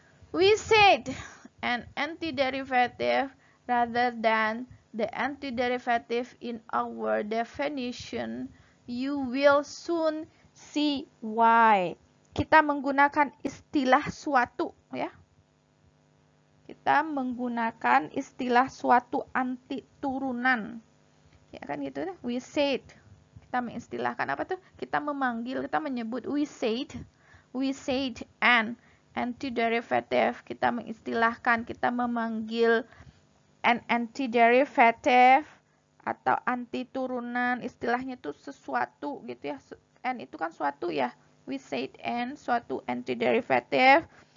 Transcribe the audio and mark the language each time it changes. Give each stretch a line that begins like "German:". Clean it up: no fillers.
English: We said an antiderivative rather than the antiderivative in our definition. You will soon see why.
Indonesian: Kita menggunakan istilah suatu ya. Kita menggunakan istilah suatu anti turunan. Ya kan gitu ya.
English: We said.
Indonesian: Kita mengistilahkan apa tuh? Kita memanggil, kita menyebut
English: we said We said an antiderivative.
Indonesian: Kita mengistilahkan, kita memanggil
English: an antiderivative
Indonesian: atau anti turunan. Istilahnya itu sesuatu gitu ya. N itu kan suatu ya.
English: We said an, suatu antiderivative.